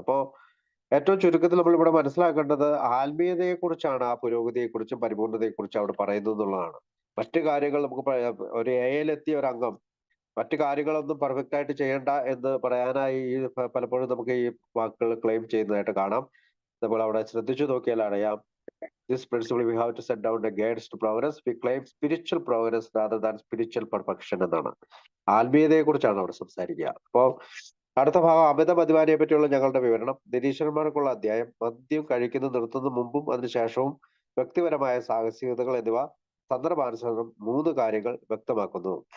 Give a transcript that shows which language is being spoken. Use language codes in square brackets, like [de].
[ml] അപ്പോ ഏറ്റവും ചുരുക്കത്തിൽ നമ്മൾ ഇവിടെ മനസ്സിലാക്കേണ്ടത് ആത്മീയതയെക്കുറിച്ചാണ്, ആ പുരോഗതിയെക്കുറിച്ചും പരിപൂർണതയെക്കുറിച്ചും അവിടെ പറയുന്നു എന്നുള്ളതാണ്. മറ്റു കാര്യങ്ങൾ നമുക്ക് ഒരു എത്തിയ ഒരു അംഗം മറ്റു കാര്യങ്ങളൊന്നും പെർഫെക്റ്റ് ആയിട്ട് ചെയ്യേണ്ട എന്ന് പറയാനായി പലപ്പോഴും നമുക്ക് ഈ വാക്കുകൾ ക്ലെയിം ചെയ്യുന്നതായിട്ട് കാണാം. നമ്മൾ അവിടെ ശ്രദ്ധിച്ചു നോക്കിയാൽ അറിയാം [en] This principle we have to set down against progress. We claim spiritual progress rather than spiritual perfection എന്നാണ്. [ml] ആത്മീയതയെ കുറിച്ചാണ് അവിടെ സംസാരിക്കുക. അപ്പോ അടുത്ത ഭാഗം അമിത മദ്യപാനിയെ പറ്റിയുള്ള ഞങ്ങളുടെ വിവരണം. നിരീശ്വരന്മാർക്കുള്ള അധ്യായം മദ്യം കഴിക്കുന്നത് നിർത്തുന്ന മുമ്പും അതിനുശേഷവും വ്യക്തിപരമായ സാഹസികതകൾ എന്നിവ സന്ദർഭാനുസരണം 3 കാര്യങ്ങൾ വ്യക്തമാക്കുന്നു.